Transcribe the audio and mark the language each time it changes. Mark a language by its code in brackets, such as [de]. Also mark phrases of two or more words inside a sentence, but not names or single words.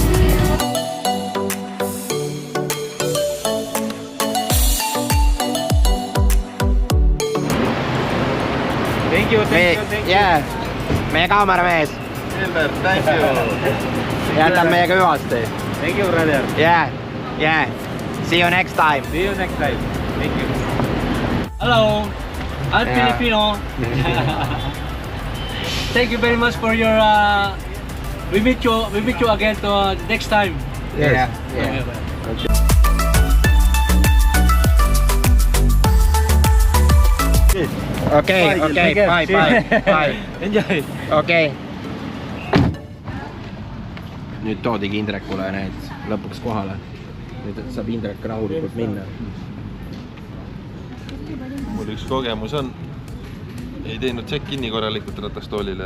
[en] Thank you. Yeah. [et] Meie kaameramees. [en] Silver, thank you. [et] Jätab meiega hüvasti. [en] Thank you, brother. Yeah. See you next time. See you next time. Thank you. Hello, I'm Yeah. Filipino. Thank you very much for your. We meet you again to next time. Yeah. Okay, bye. Enjoy. [et] Okei. Nüüd toodigi Indrekule need lõpuks kohale. Nüüd saab Indrek rahulikult minna. Mul üks kogemus on. Ei teinud check-in'i korralikult ratastoolile.